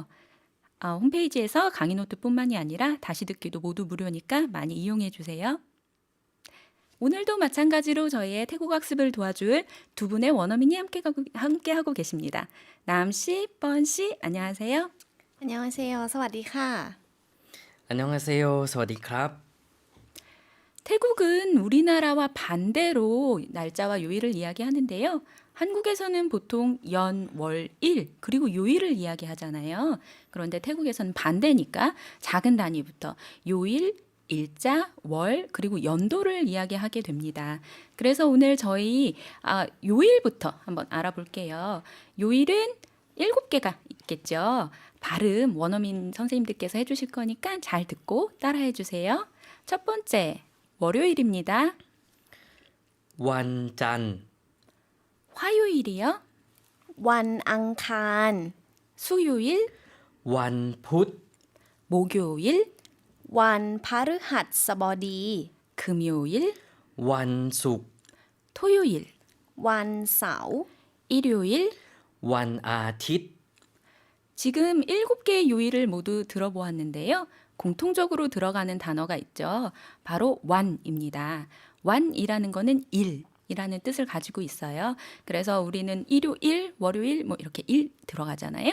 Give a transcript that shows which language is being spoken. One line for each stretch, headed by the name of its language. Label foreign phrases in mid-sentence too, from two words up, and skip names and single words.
Korean: 홈페이지에서 강의 노트뿐만이 아니라 다시 듣기도 모두 무료니까 많이 이용해 주세요. 오늘도 마찬가지로 저희의 태국어 학습을 도와줄 두 분의 원어민이 함께하고 계십니다. 남씨, 뻔씨, 안녕하세요. 안녕하세요.
Thai: สวัสดีค่ะ.
Korean: 안녕하세요.
Thai: สวัสดีครับ.
Korean: 태국은 우리나라와 반대로 날짜와 요일을 이야기하는데요. 한국에서는 보통 연, 월, 일, 그리고 요일을 이야기하잖아요. 그런데 태국에서는 반대니까 작은 단위부터 요일, 일자, 월, 그리고 연도를 이야기하게 됩니다. 그래서 오늘 저희 요일부터 한번 알아볼게요. 요일은 7개가 있겠죠. 발음 원어민 선생님들께서 해주실 거니까 잘 듣고 따라해 주세요. 첫 번째, 월요일입니다.
Thai: วันจันทร์
Korean: 화요일이요.
Thai: วันอังคาร
Korean: 수요일,
Thai: วันพุธ
Korean: 목요일,
Thai: วันพฤหัสบดี
Korean: 금요일,
Thai: วันศุกร์
Korean: 토요일,
Thai: วันเสาร์
Korean: 일요일.
Thai: วันอาทิตย์
Korean: 지금 7개의 요일을 모두 들어보았는데요. 공통적으로 들어가는 단어가 있죠. 바로 완입니다. 완이라는 거는 일이라는 뜻을 가지고 있어요. 그래서 우리는 일요일, 월요일 이렇게 일 들어가잖아요.